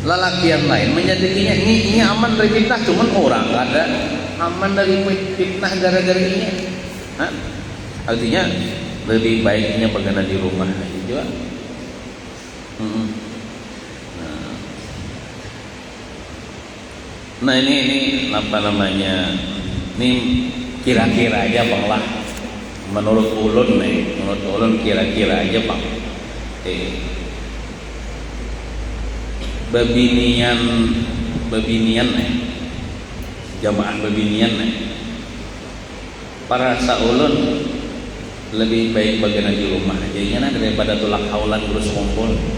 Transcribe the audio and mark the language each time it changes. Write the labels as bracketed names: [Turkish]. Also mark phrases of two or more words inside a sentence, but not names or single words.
[Banjar] lalakian lain menjadikannya ini aman dari fitnah, cuman orang nggak ada aman dari fitnah gara-gara ini. Hah? [Indonesian] Artinya lebih baiknya bagaimana di rumah aja juga. Nah ini apa namanya? Ini kira-kira aja bang lah. [Banjar] Menurut ulun kira-kira aja bang. Babinian jamaah babinian para saulun lebih baik bagaimana di rumah aja daripada tulak haulan terus kumpul.